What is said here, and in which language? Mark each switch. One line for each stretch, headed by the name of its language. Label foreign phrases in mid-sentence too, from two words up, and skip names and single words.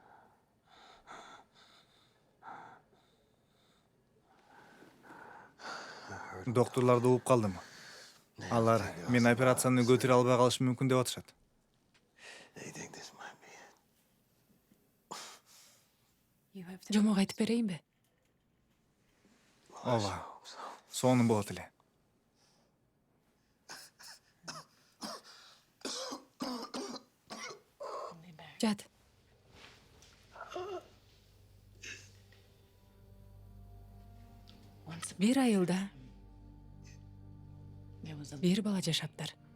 Kyrgyz: Докторларды угуп калдым. Алар мен операцияны көтөрө албай калышым мүмкүн деп атышат.
English: They think this might be it.
Kyrgyz: Жомок айтып берейинби? Ооба. Сонун болот эле. Жат. Бир айылда бир бала жашаптыр.